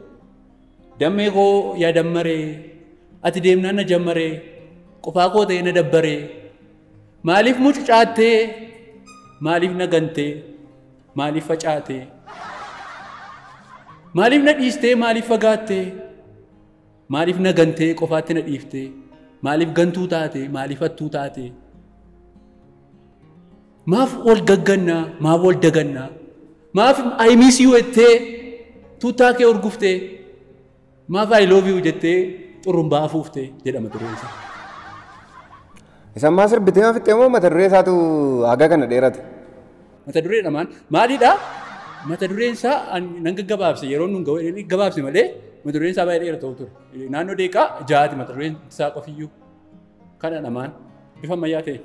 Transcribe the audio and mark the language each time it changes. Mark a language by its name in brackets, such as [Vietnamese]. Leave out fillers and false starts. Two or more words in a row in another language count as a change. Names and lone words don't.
[Oromo] Dammee koo yaa dammaree ati deemnaan na jammaree qofaa koo ta'e na dabbaree maaliif mucucaattee maaliif na gantee maaliif facaatee maaliif na dhiistee maaliif fagaattee maaliif na gantee qofaatti na dhiiftee maaliif gantuu taate maaliif hattuu taate Maaf wal gaggannaa, maaf wal dagannaa, maaf [English] I miss you [Oromo] jettee tuutaa kee urguftee, maaf [English] I love you [Oromo] jettee xurumbaa afuuftee jedhama tureen isaa. Isa ammaa sirbitee maa fixxee moo mata duree isaatu haga kana dheerate? Mata duree dhamaan maalidhaa? Mata dureen isaa nan gaggabaabse yeroo nun gabaabse malee mata dureen isaa baay'ee dheeraa ta'u ture. Naannoo deeqaa 6 mata dureen isaa qofiyyuu kana dhamaan bifa ammayyaa ta'e.